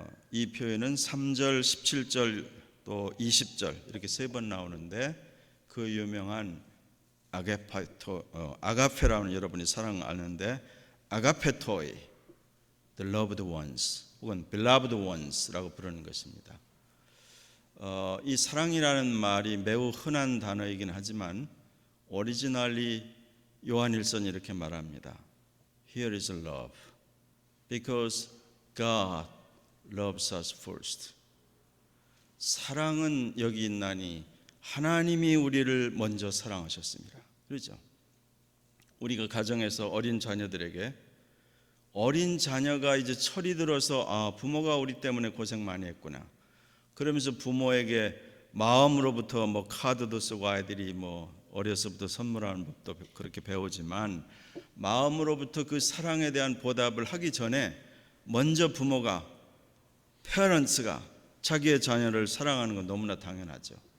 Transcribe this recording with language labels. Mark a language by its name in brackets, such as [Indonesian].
[Korean] 이 표현은 3절, 17절 또 20절 이렇게 3번 나오는데 그 유명한 아가페라는 여러분이 사랑 아는데 아가페토이, [English] the loved ones [Korean] 혹은 [English] beloved ones [Korean] 라고 부르는 것입니다. 이 사랑이라는 말이 매우 흔한 단어이긴 하지만 오리지널리 요한일서는 이렇게 말합니다. [English] Here is love, because God loves us first. [Korean] 사랑은 여기 있나니 하나님이 우리를 먼저 사랑하셨습니다. 그렇죠? 우리가 가정에서 어린 자녀들에게 어린 자녀가 이제 철이 들어서 부모가 우리 때문에 고생 많이 했구나. 그러면서 부모에게 마음으로부터 뭐 카드도 쓰고 아이들이 뭐 어려서부터 선물하는 법도 그렇게 배우지만 마음으로부터 그 사랑에 대한 보답을 하기 전에 먼저 부모가 페런츠가 자기의 자녀를 사랑하는 건 너무나 당연하죠.